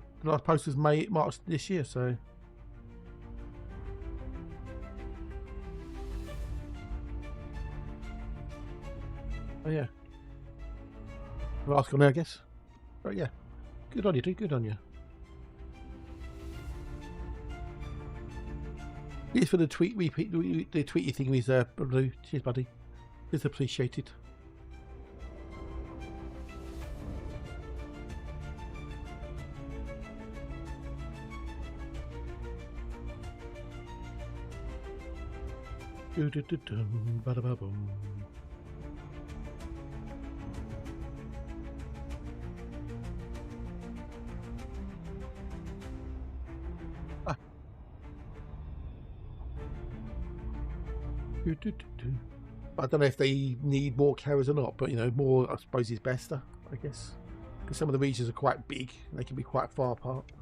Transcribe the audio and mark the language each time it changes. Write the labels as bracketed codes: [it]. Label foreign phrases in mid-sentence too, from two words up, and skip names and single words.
[en] The last post was March this year, so oh yeah. Last one, I guess. But yeah, good on you, dude. Good on you. Here's for the tweet repeat, the tweety thing with Blue. Cheers, buddy. It's appreciated. Ba-da-ba-boom. I don't know if they need more carriers or not, but you know, more I suppose is better, I guess, because some of the regions are quite big; they can be quite far apart.